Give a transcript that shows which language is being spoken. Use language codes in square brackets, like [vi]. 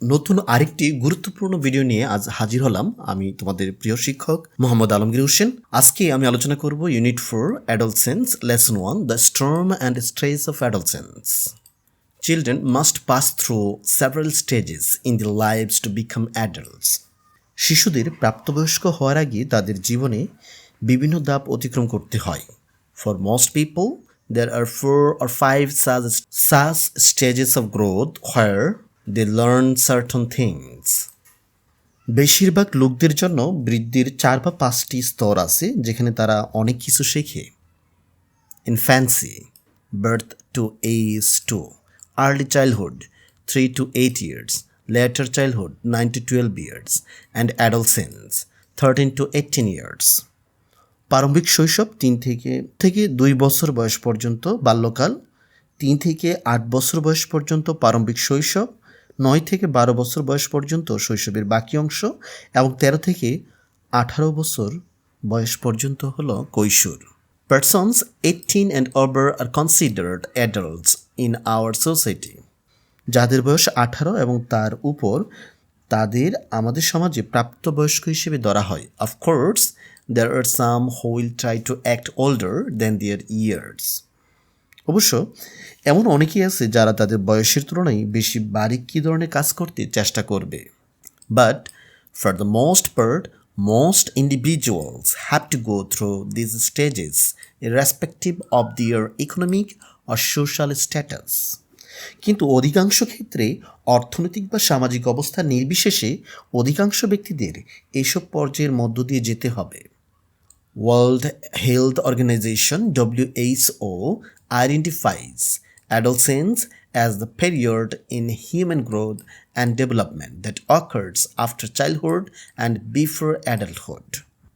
[bn] নতুন আরেকটি গুরুত্বপূর্ণ ভিডিও নিয়ে আজ হাজির হলাম। আমি তোমাদের প্রিয় শিক্ষক মোহাম্মদ আলমগীর হোসেন। আজকে আমি আলোচনা করব [en] Unit-4 Adolescence Lesson-1 The Storm and Stress of Adolescence. Children must pass through several stages in their lives to become adults. [bn] শিশুদের প্রাপ্তবয়স্ক হওয়ার আগে তাদের জীবনে বিভিন্ন ধাপ অতিক্রম করতে হয়। [en] For most people, there are 4 or 5 such stages of growth where they learn certain things. [bn] বেশিরভাগ লোকদের জন্য বৃদ্ধির 4 বা 5টি স্তর আছে যেখানে তারা অনেক কিছু শেখে। [en] Infancy, birth to age 2, early childhood 3 to 8 years, later childhood 9 to 12 years, and adolescence 13 to 18 years. [bn] প্রারম্ভিক শৈশব 3 থেকে 2 বছর বয়স পর্যন্ত বাল্যকাল, 3 থেকে 8 বছর বয়স পর্যন্ত প্রারম্ভিক শৈশব, 9 থেকে 12 বছর বয়স পর্যন্ত শৈশবের বাকি অংশ এবং 13 থেকে 18 বছর বয়স পর্যন্ত হলো কৈশোর। [en] Persons 18 and over are considered adults in our society. [bn] যাদের বয়স 18 এবং তার উপর তাদের আমাদের সমাজে প্রাপ্তবয়স্ক হিসেবে ধরা হয়। [en] Of course, there are some who will try to act older than their years. [bn] অবশ্য এমন অনেকেই আছে যারা তাদের বয়সের তুলনায় বেশি বারিকি ধরনের কাজ করতে চেষ্টা করবে। [en] But for the most part, most individuals have to go through these stages irrespective of their economic or social status. [bn] কিন্তু অধিকাংশ ক্ষেত্রে অর্থনৈতিক বা সামাজিক অবস্থা নির্বিশেষে অধিকাংশ ব্যক্তিদের এসব পর্যায়ের মধ্য দিয়ে যেতে হবে। [en] World Health Organization WHO identifies adolescence as the period in human growth and development that occurs after childhood and before adulthood.